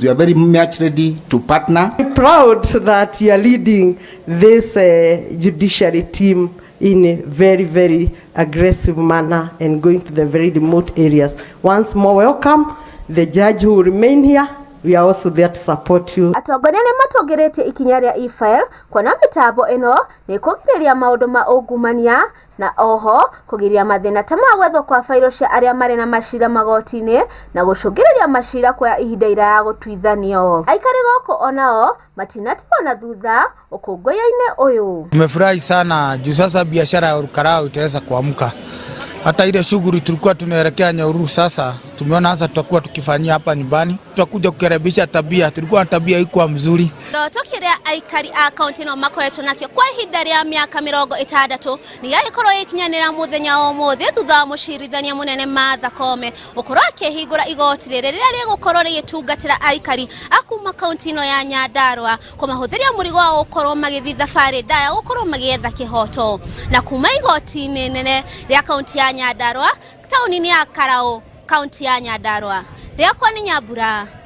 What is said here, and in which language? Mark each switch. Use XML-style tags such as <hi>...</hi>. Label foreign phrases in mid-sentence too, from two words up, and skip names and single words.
<en>We are very much ready to partner. We're proud that you are leading this judiciary team in a very, very aggressive manner and going to the very remote areas. Once more, welcome. The judge who will remain here, we are also there to support you.</en> <ki>Atongoria nĩ matũgĩrĩtie ikinya rĩa e-file kuona mĩtambo ĩno nĩ kũgirĩrĩria maũndũ ma ungumania na oho kũgiria mathĩna ta ma gwethwo kwa failo cia arĩa marĩ na macira magoti-inĩ na gũcũngĩrĩria macira kwa ihinda iraya gũtuithanio. Aikari gũkũ onao matinatigwo na thutha ũkũngũĩra-inĩ ũyũ.</ki> <sw>Tumefurahi sana juu sasa biashara ya Karau itaweza kuamka. Hata ile shughuli tulikuwa tunaelekea Nyahururu sasa tumeona sasa tutakuwa tukifanyia hapa nyumbani. Tutakuja kurekebisha tabia. Tulikuwa na tabia haikuwa mzuri.</sw> <ki>Tokire aikari a county no makoretwo nakyo kwa ihinda rĩa mĩaka 60 ni gaikorwo ikinyanĩra muthenya wa ũmũthĩ thutha wa mũcirithania mũnene Martha Koome ũkorwo akĩhingũra igoti rĩrĩa rĩgũkorwo rĩgĩtungatĩra aikari a kuma county ino ya Nyandarua kũmahũthĩria mũrigo wa gũkorwo magĩthiĩ thabarĩ ndaya gũkorwo magĩetha kĩhoto na kuma igoti-inĩ nene rĩa county ya Nyandarua taũni-inĩ ya Karau county ya Nyandarua rĩakwa nĩ Nyambura.</ki>